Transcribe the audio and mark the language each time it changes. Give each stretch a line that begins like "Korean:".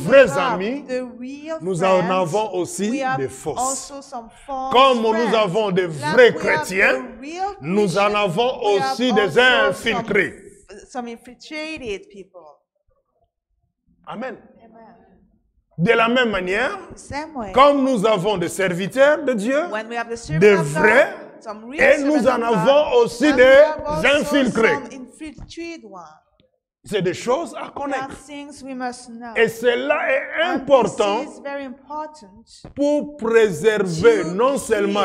French: vrais
English: have
French: amis,
English: the real
French: nous en
English: friends,
French: avons aussi
English: we have
French: des fausses.
English: also some false
French: Comme nous
English: friends.
French: avons des
English: Like
French: vrais
English: we have
French: chrétiens,
English: the real
French: nous en
English: Christians,
French: avons
English: we have
French: aussi des
English: also
French: infiltrés.
English: some infiltrated people.
French: Amen.
English: Amen.
French: De la même manière,
English: The same way,
French: comme nous avons des serviteurs de Dieu,
English: when we have the servant
French: des
English: of
French: vrais,
English: God, some real
French: et nous
English: servant
French: en
English: of God,
French: avons aussi
English: and we
French: des
English: have also
French: infiltrés.
English: some infiltrated ones.
French: C'est des choses à
English: There are
French: connaître.
English: things we must know.
French: Et cela est
English: And
French: important
English: this is very important
French: pour préserver
English: to
French: non seulement